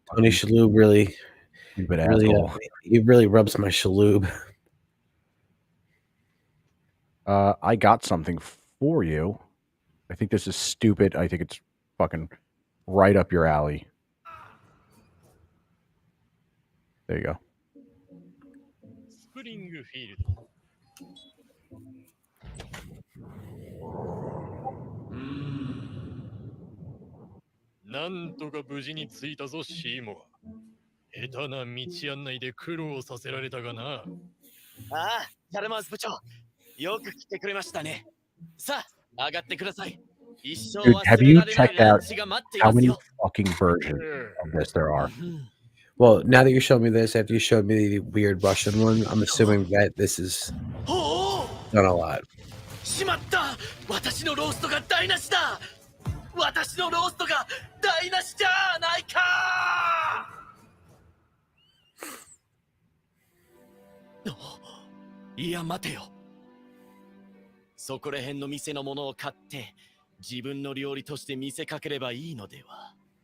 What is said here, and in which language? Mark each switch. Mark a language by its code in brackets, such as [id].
[en] Tony Shalhoub really he really rubs my Shalhoub. I got something for you. I think this is stupid. I think it's fucking right up your alley. There you go. [ja] スプリングフィールド。なんとか無事に着いたぞ、シーモア。下手な道案内で苦労させられたがな。ああ、チャルマーズ部長。よく来てくれましたね。さあ、上がってください。 [en] Dude, have you checked out how many fucking versions of this there are? Well, now that you showed me this, after you showed me the weird Russian one, I'm assuming that this is done a lot. [ja] しまった！私のローストが台無しだ！私のローストが台無しじゃないか！いや、待てよ。そこら辺の店のものを買って自分の料理として見せかければいいのでは。